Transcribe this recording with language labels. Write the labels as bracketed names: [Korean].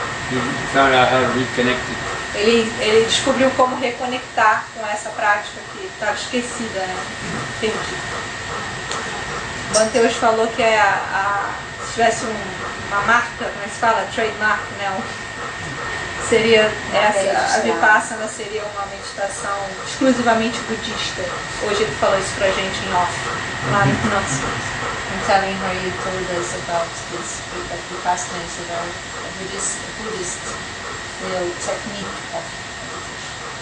[English] He found out how to reconnect it. [Portuguese] ele descobriu como reconectar com essa prática que estava esquecida, né? Perdida. Banteus falou que se tivesse uma marca, como é que se fala? Trademark, né? Seria essa, a Vipassana seria uma meditação exclusivamente budista. Hoje ele falou isso pra gente em off, lá no nosso. [English] I'm telling her you told us about this, that Vipassana is a very Buddhist technique of meditation.